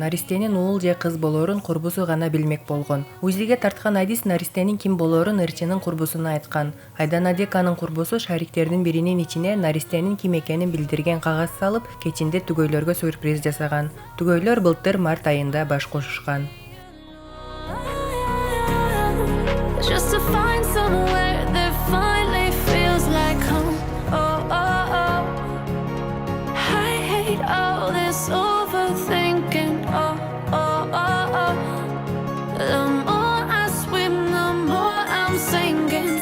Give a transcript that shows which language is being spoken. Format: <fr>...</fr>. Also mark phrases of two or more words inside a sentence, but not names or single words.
<ky>Наристенин уул же кыз болоорун курбусу гана билмек болгон. УЗИге тарткан Адис наристенин ким болоорун ырчынын курбусуна айткан. Айдана Деканын курбусу шариктердин биринин ичине наристенин ким экенин билдирген кагаз салып, кечинде түгөйлөргө сюрприз жасаган. Түгөйлөр былтыр март айында баш кошушкан.</ky> <en>Just to find somewhere that finally feels like home. Oh, oh, oh. I hate all this overthinking. Oh, oh, oh, oh. The more I swim, the more I'm sinking.</en>